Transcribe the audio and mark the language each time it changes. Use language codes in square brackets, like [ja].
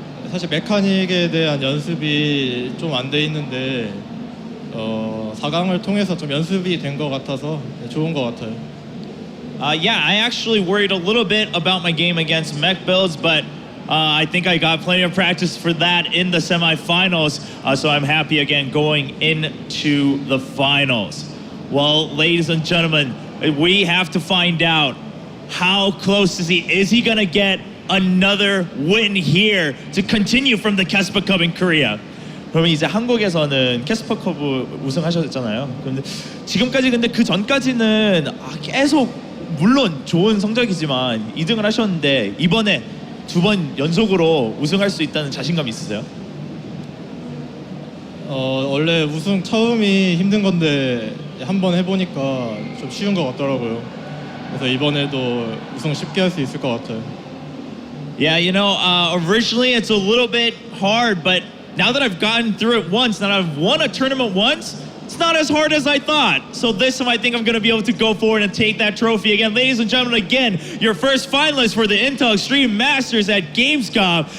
[ko] 사실 메카닉에 대한 연습이 좀 안 돼 있는데 4강을 통해서 좀 연습이 된 것 같아서 좋은 것 같아요. [en] Yeah, I actually worried a little bit about my game against mech builds, but I think I got plenty of practice for that in the semifinals, so I'm happy again going into the finals. Well, ladies and gentlemen, we have to find out how close is he? Is he gonna get another win here to continue from the Kespa Cup in Korea? [ko] 그러면 이제 한국에서는 캐스퍼컵 우승하셨잖아요. 근데 지금까지 근데 그 전까지는 계속 물론 좋은 성적이지만 2등을 하셨는데 이번에 2번 연속으로 우승할 수 있다는 자신감 있으세요? 원래 우승 처음이 힘든 건데 한번 해보니까 좀 쉬운 것 같더라고요. 그래서 이번에도 우승 쉽게 할 수 있을 것 같아요. [en] Yeah, you know, originally it's a little bit hard, but now that I've gotten through it once, now I've won a tournament once, it's not as hard as I thought. So this time I think I'm going to be able to go forward and take that trophy again. Ladies and gentlemen, again, your first finalist for the Intel Extreme Masters at Gamescom.